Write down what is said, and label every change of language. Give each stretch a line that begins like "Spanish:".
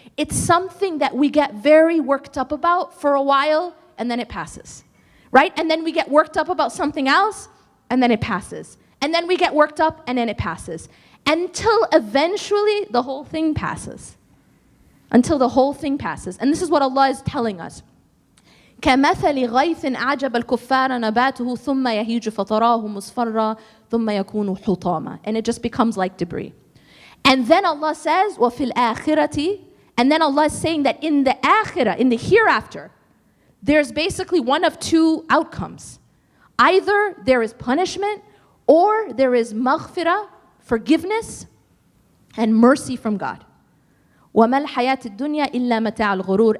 English: It's something that we get very worked up about for a while, and then it passes, right? And then we get worked up about something else, and then it passes. And then we get worked up, and then it passes. Until eventually the whole thing passes. Until the whole thing passes. And this is what Allah is telling us.
Arabic: كَمَثَلِ غَيْثٍ أَعْجَبَ الْكُفَّارَ نَبَاتُهُ ثُمَّ يَهِيجُ فَتَرَاهُ مُصْفَرًّا ثُمَّ يَكُونُ حُطَامًا.
English: And it just becomes like debris. And then Allah says,
Arabic: وَفِي الْآخِرَةِ,
English: And then Allah is saying that in the akhirah, in the hereafter, there's basically one of two outcomes. Either there is punishment or there is maghfirah, forgiveness, and mercy from God.
Arabic: وَمَا الْحَيَاةِ الدُّنْيَا إِلَّا مَتَاعُ الْغُرُورِ.